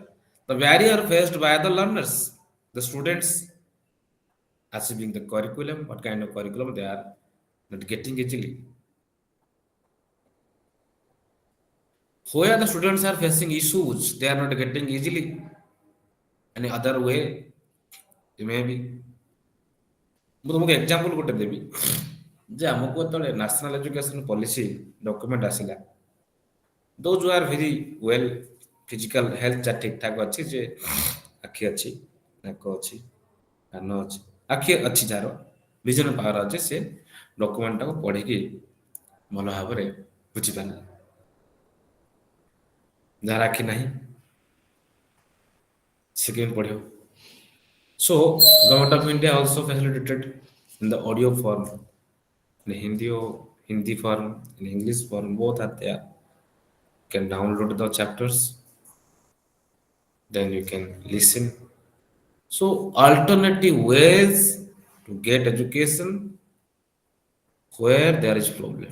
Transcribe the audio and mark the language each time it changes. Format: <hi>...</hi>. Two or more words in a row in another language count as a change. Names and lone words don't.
<en>The barrier faced by the learners, the students achieving the curriculum, what kind of curriculum they are not getting easily. Where the students are facing issues, they are not getting easily. Any other way, maybe.</en> <or>ମୁଁ ତୁମକୁ ଏକ୍ଜାମ୍ପଲ ଗୋଟେ ଦେବି ଯେ ଆମକୁ ଯେତେବେଳେ</or> <en>National Education Policy document</en> <or>ଆସିଲା</or> <en>those who are very well physical health</en> <or>ଯାହା ଠିକଠାକ ଅଛି ଯେ ଆଖି ଅଛି ନାକ ଅଛି କାନ ଅଛି ଆଖି ଅଛି ଯାହାର</or> <en>vision power</en> <or>ଅଛି ସେ ଡକୁମେଣ୍ଟଟାକୁ ପଢ଼ିକି ଭଲ ଭାବରେ ବୁଝିପାରିଲା ଯାହାର ଆଖି ନାହିଁ ସେ କେମିତି ପଢ଼ିବ</or> <en>So, Government of India also facilitated in the audio form, in Hindi form, in English form, both are there. You can download the chapters, then you can listen. So, alternative ways to get education where there is problem.</en>